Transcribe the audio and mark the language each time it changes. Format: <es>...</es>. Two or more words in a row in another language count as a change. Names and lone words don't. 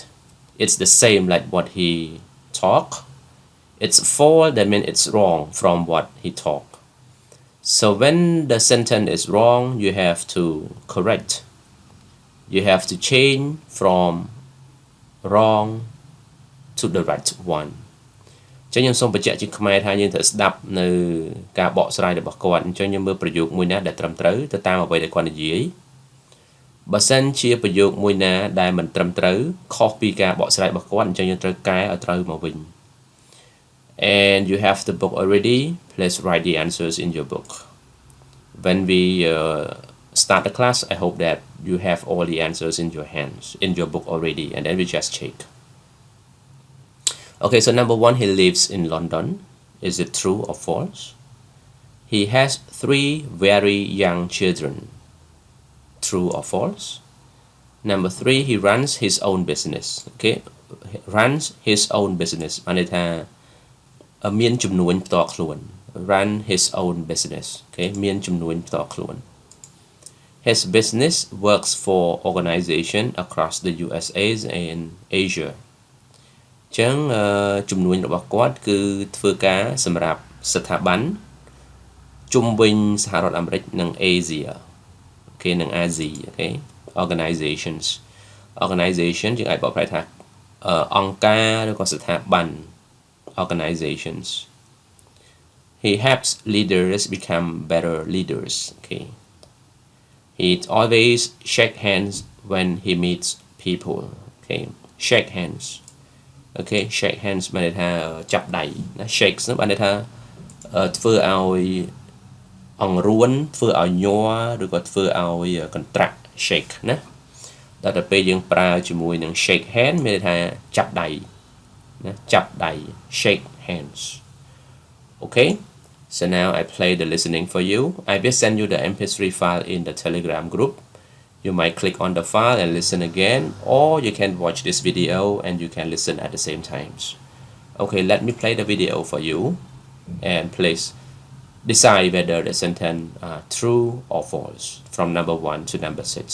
<en>It's the same like what he talk. It's false, that means it's wrong from what he talk. So when the sentence is wrong, you have to correct. You have to change from wrong to the right one.</en> <km>ចឹងខ្ញុំសូមបញ្ជាក់ជាខ្មែរថាយើងត្រូវស្ដាប់នៅការបកស្រាយរបស់គាត់អញ្ចឹងយើងមើលប្រយោគមួយណាដែលត្រឹមត្រូវទៅតាមអ្វីដែលគាត់និយាយបើសិនជាប្រយោគមួយណាដែលមិនត្រឹមត្រូវខុសពីការបកស្រាយរបស់គាត់អញ្ចឹងយើងត្រូវកែឲ្យត្រូវមកវិញ</km> <en>and you have the book already. Please write the answers in your book. When we start the class, I hope that you have all the answers in your hands, in your book already, and then we just check. Okay, so number 1, he lives in London. Is it true or false? He has 3 very young children. True or false? Number 3, he runs his own business. Okay, runs his own business.</en> <km>បានន័យថាមានចំនួនផ្ទាល់ខ្លួន</km> <en>run his own business. Okay,</en> <km>មានចំនួនផ្ទាល់ខ្លួន</km> <en>His business works for organization across the USA and Asia.</en> <km>ចឹងចំនួនរបស់គាត់គឺធ្វើការសម្រាប់ស្ថាប័នជុំវិញសហរដ្ឋអាមេរិកនិង Asia. អូខេនិង Asia. អូខេ organizations យើងអាចបកប្រែថាអង្គការឬក៏ស្ថាប័ន organizations.</km> <en>He helps leaders become better leaders. Okay. He always shake hands when he meets people. Okay, shake hands. Okay, shake hands</en> <km>បានន័យថាចាប់ដៃណា shake ហ្នឹងបានន័យថាធ្វើឲ្យអង្រួនធ្វើឲ្យញ័រឬក៏ធ្វើឲ្យកន្ត្រាក់ shake ណាដល់ទៅពេលយើងប្រើជាមួយនឹង</km> <en>shake hand</en> <km>មានន័យថាចាប់ដៃណាចាប់ដៃ</km> <en>shake hands. Okay, so now I play the listening for you. I will send you the mp3 file in the Telegram group. You might click on the file and listen again, or you can watch this video and you can listen at the same times. Okay, let me play the video for you and please decide whether the sentence are true or false from number 1 to number 6.</en>